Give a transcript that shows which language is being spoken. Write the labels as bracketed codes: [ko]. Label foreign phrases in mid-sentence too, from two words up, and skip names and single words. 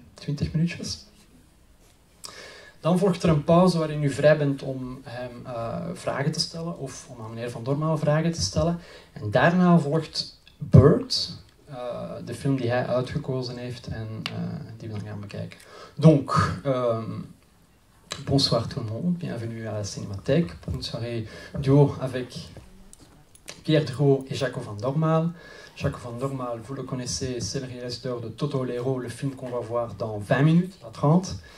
[nl] 20 minuutjes. Dan volgt er een pauze waarin u vrij bent om hem vragen te stellen of om aan meneer Van Dormaal vragen te stellen. En daarna volgt Bird, de film die hij uitgekozen heeft en die we dan gaan bekijken. [fr] Donc, bonsoir tout le monde, bienvenue à la Cinémathèque pour une soirée duo avec Pierre Drouot et Jaco van Dormaal. Jaco van Dormaal, vous le connaissez, c'est le réalisateur de Toto Lero, le film qu'on va voir dans 20 minutes, à 30.